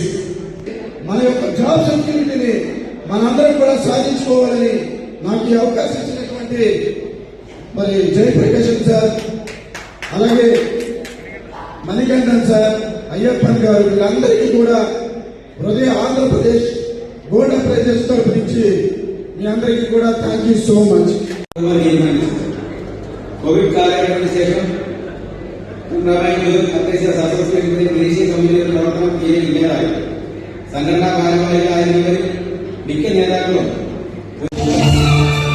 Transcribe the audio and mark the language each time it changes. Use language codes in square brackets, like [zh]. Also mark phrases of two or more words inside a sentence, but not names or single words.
[te] మన యొక్క [en] job security [te] మనందరం కూడా సాధించుకోవాలని నాకు ఈ అవకాశం ఇచ్చినటువంటి మరి జయప్రకాశం సార్, అలాగే మణికంఠన్ సార్, అయ్యప్పన్ గారు, వీళ్ళందరికీ కూడా హృదయ ఆంధ్రప్రదేశ్ గోల్డ్ అప్రైజర్స్ తరపు నుంచి మీ అందరికీ కూడా [en] thank you so much. [ml] കോവിഡ് കാലഘട്ടത്തിന് ശേഷം അപ്രൈസേഴ്സ് അസോസിയേഷന്റെ ദേശീയ സമിതിയുടെ പ്രവർത്തനം തീരെ ഇല്ലാതായി. സംഘടനാ ഭാരവാഹികളായിരുന്നവരിൽ മിക്ക നേതാക്കളും